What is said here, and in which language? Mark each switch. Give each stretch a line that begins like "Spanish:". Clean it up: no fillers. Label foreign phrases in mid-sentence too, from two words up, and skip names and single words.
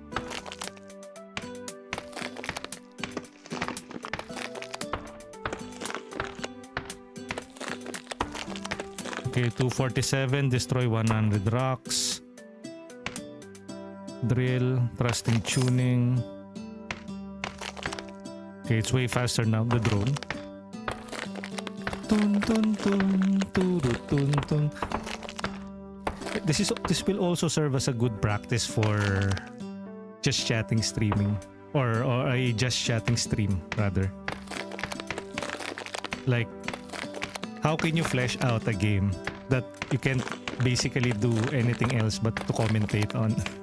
English: Okay, 247, destroy 100 rocks. Drill, thrusting tuning. Okay, it's way faster now, the drone. Tun, tun, tun, turu, tun, tun. This will also serve as a good practice for just chatting streaming. Or a just chatting stream, rather. Like, how can you flesh out a game that you can't basically do anything else but to commentate on?